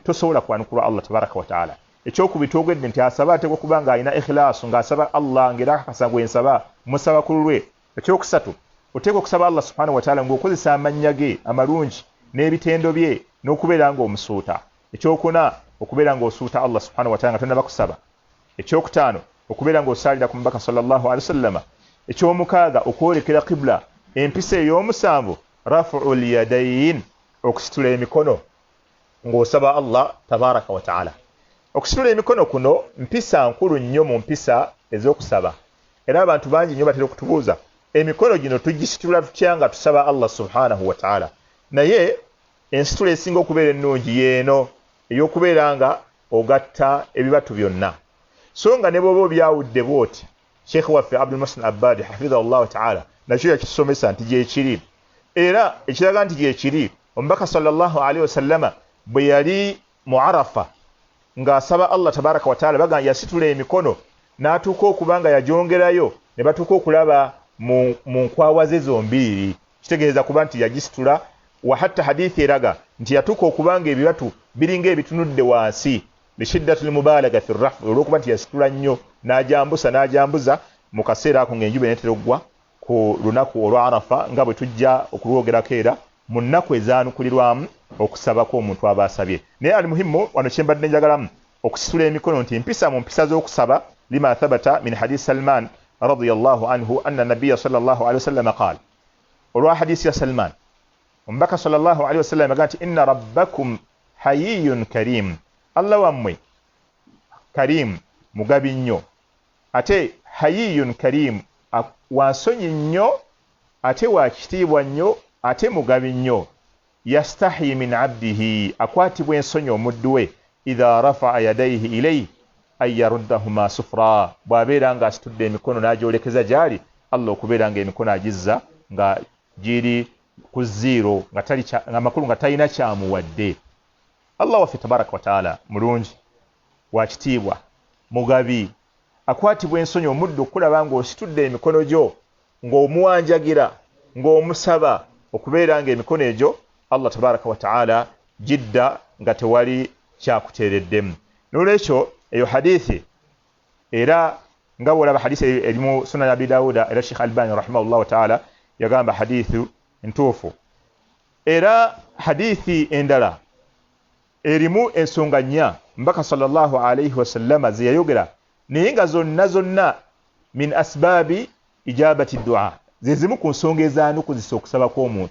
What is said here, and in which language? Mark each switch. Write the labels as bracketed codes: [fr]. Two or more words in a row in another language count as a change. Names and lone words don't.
[lg] Tosobola kwanukulwa Allah [ar] تبارك وتعالى. [lg] Ekyokubiri twogedde nti asaba ateekwa okuba nga alina ikhlaasu, ng'asaba Allah ng'era akakasa gwensaba musaba ku lulwe. Ekyokusatu oteekwa okusaba [ar] الله سبحانه وتعالى [lg] ng'okozesa amannya ge amalungi n'ebitendo bye n'okubeera ng'omusuuta. Ekyokuna okubeera ng'osuuta [ar] الله سبحانه وتعالى [lg] nga tonnaba kusaba. Ekyokutaano okubeera ng'osaalira ku mubaka [ar] صلى الله عليه وسلم. [lg] Ekyomukaaga okwolekera qibla. Empisa ey'omusanvu [ar] رفع اليدين, [lg] okusitula emikono ng'osaba Allah [ar] تبارك وتعالى. [lg] Okusitula emikono kuno mpisa nkulu nnyo mu mpisa ez'okusaba. Era abantu bangi nnyo batera okutubuuza emikono gino tugisitula tutya nga tusaba [ar] الله سبحانه وتعالى. [lg] Naye ensitula esinga okubeera ennungi yeeno ey'okubeera nga ogatta ebibatu byonna. So nga ne bw'oba obyawudde bw'oti, Sheikh waffe Abdul Muhsin Abbadi [ar] حفظه الله تعالى [lg] nakyo yakisomesa nti gyekiri. Era ekiraga nti gyekiri, omubaka [ar] صلى الله عليه وسلم [lg] bwe yali mu Arafa ng'asaba Allah [ar] تبارك وتعالى [lg] bagamba yasitula emikono n'atuuka okuba nga yagyongerayo ne batuuka okulaba mu nkwawa ze zombiri. Kitegeeza kuba nti yagisitula, wa hatta hadithi eraga nti yatuuka okuba nga ebibatu biringa ebitunudde wansi [ar] بشدة المبالغة في الرفع, [lg] olw'okuba nti yasitula nnyo n'ajambuza mu kaseera ako ng'enjuba enetera oggwa ku lunaku olwa Arafa nga bwe tujja okulwogerako era mu nnaku ezaanukulirwamu okusaba kw'omuntu aba asabye. Naye ali muhimu wano kye mbadde njagalamu okusitula emikono nti mpisa mu mpisa z'okusaba [ar] لما ثبت من حديث سلمان رضي الله عنه أن النبي صلى الله عليه وسلم قال, [lg] olwa hadisi ya Salman omubaka [ar] صلى الله عليه وسلم [lg] agamba nti [ar] إن ربكم حيي كريم, [lg] Allah wammwe karim mugabi nnyo ate [ar] حيي كريم [lg] wansonyi nnyo ate wakitiibwa nnyo ate mugabi nnyo [ar] يستحيي من عبده [lg] akwatibwa ensonyi omuddu we [ar] إذا رفع يديه إليه أن يردهما صفرا [lg] bw'abeera nga asitudde emikono n'agyolekeza gy'ali Allah okubeera nga emikono agizza nga giri ku zero nga makulu nga talina kyamuwadde. Allah waffe [ar] تبارك وتعالى [lg] mulungi wakitiibwa mugabi akwatibwa ensonyi omuddu okulaba ng'ositudde emikono gyo ng'omuwanjagira ng'omusaba okubeera nga emikono egyo Allah [ar] تبارك وتعالى [lg] jidda nga tewali kyakuteereddemu. N'olwekyo eyo hadithi era nga bw'olaba hadithi erimu sunan abi dawuda era Sheikh Albani [ar] رحمه الله تعالى [lg] yagamba hadithu ntuufu. Era hadithi endala erimu ensonga nnya mbaka [ar] صلى الله عليه وسلم [lg] ze yayogera naye nga zonna [ar] من أسباب إجابة الدعاء [lg] ze zimu ku nsonga ezaanuukuzisa okusaba kw'omuntu.